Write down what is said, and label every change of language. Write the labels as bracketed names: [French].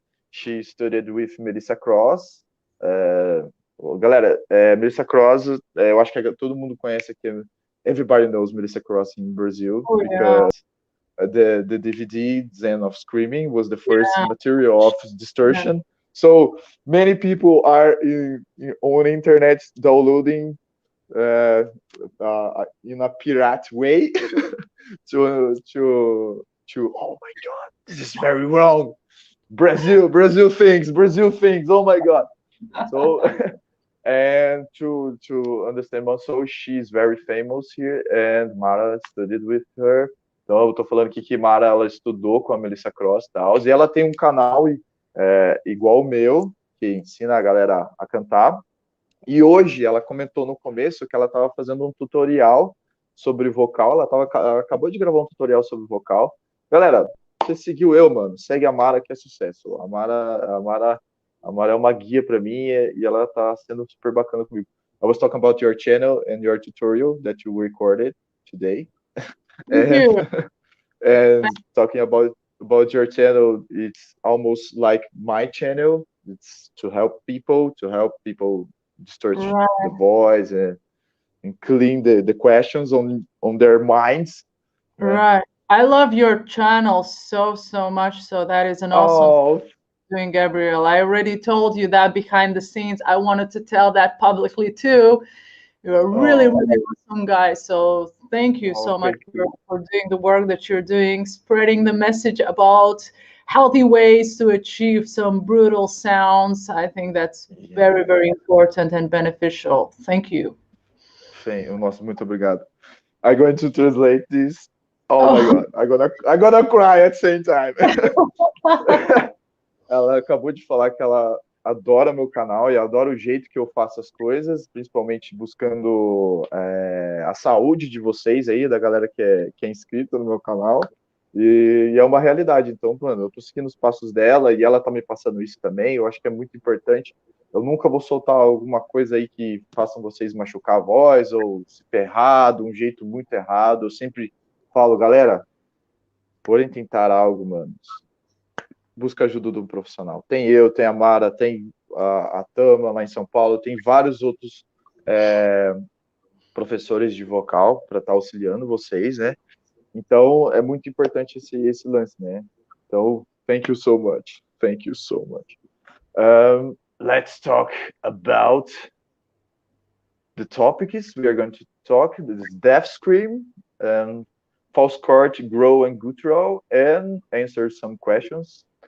[English] She studied with Melissa Cross. [Portuguese] Galera, Melissa Cross, eu acho que todo mundo conhece aqui. [English] Everybody knows Melissa Cross in Brazil, because the DVD Zen of Screaming was the first material of distortion. So many people are on internet downloading in a pirate way to oh my god, this is very wrong. Brazil things, oh my god. So and to understand also, she's very famous here, and MARA studied with her. [Portuguese] Então eu tô falando aqui que MARA, ela estudou com a Melissa Cross e tal, e ela tem um canal igual o meu, que ensina a galera a cantar. E hoje ela comentou no começo que ela estava fazendo um tutorial sobre vocal. Ela acabou de gravar um tutorial sobre vocal. Galera, você seguiu eu, mano, segue a MARA, que é sucesso. A MARA é uma guia para mim, e ela tá sendo super bacana comigo. [English] I was talking about your channel and your tutorial that you recorded today. And talking about your channel, it's almost like my channel. It's to help people distort the voice and clean the questions on their minds. Right. I love your channel so much. So that is an awesome doing, Gabriel. I already told you that behind the scenes. I wanted to tell that publicly too. You're a really awesome guy. So thank you so much for doing the work that you're doing, spreading the message about healthy ways to achieve some brutal sounds. I think that's very important and beneficial. Thank you. [Portuguese] Nossa, muito obrigado. [English] I'm going to translate this. Oh my god, I'm gonna cry at the same time. [Portuguese] Ela acabou de falar que ela adora meu canal e adora o jeito que eu faço as coisas, principalmente buscando a saúde de vocês aí, da galera que é inscrita no meu canal. E é uma realidade. Então, mano, eu tô seguindo os passos dela e ela tá me passando isso também. Eu acho que é muito importante. Eu nunca vou soltar alguma coisa aí que façam vocês machucar a voz ou se ferrar de um jeito muito errado. Eu sempre falo, galera, porém tentar algo, mano, busca ajuda de um profissional. Tem eu, tem a MARA, tem a Tama lá em São Paulo, tem vários outros professores de vocal para estar auxiliando vocês, né? Então, é muito importante esse lance, né? Então, [English] thank you so much. Thank you so much. Let's talk about the topics we are going to talk. This is deaf scream, false chord, growl and guttural, and answer some questions.